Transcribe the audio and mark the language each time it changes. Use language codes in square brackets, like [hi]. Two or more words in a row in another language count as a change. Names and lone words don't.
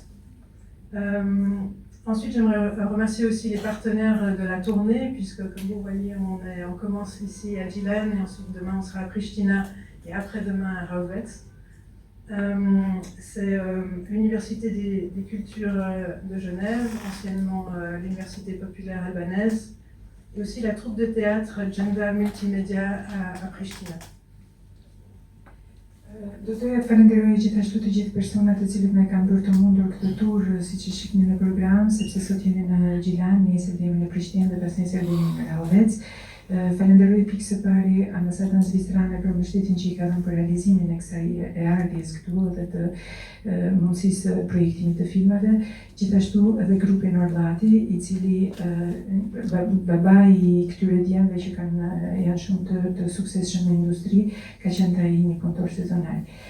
[fr] Ensuite, j'aimerais remercier aussi les partenaires de la tournée, puisque comme vous voyez, on commence ici à Gjilan, et ensuite demain on sera à Pristina, et après-demain à Rauvets. C'est l'Université des cultures de Genève, anciennement l'Université populaire albanaise, et aussi la troupe de théâtre Genda Multimédia à Pristina. [sq] Do doja të falenderoj gjithashtu të gjithë personat të cilët na kanë bërë të mundur këtë tur, siç e shihni në program, sepse sot jemi në Gjilan, nesër jemi në Prishtinë dhe pasnesër jemi në Rauvec. Falenderoj pikë së pari ambasadën zvistrane për mbështetjen që i ka dhënë për realizimin e kësaj e ardhjes këtu dhe të mundësisë projektimit të filmave, gjithashtu edhe grupin Orlati, i cili babai i këtyre djemve që janë shumë të suksesshëm në industri, ka qenë ai një punëtor sezonal.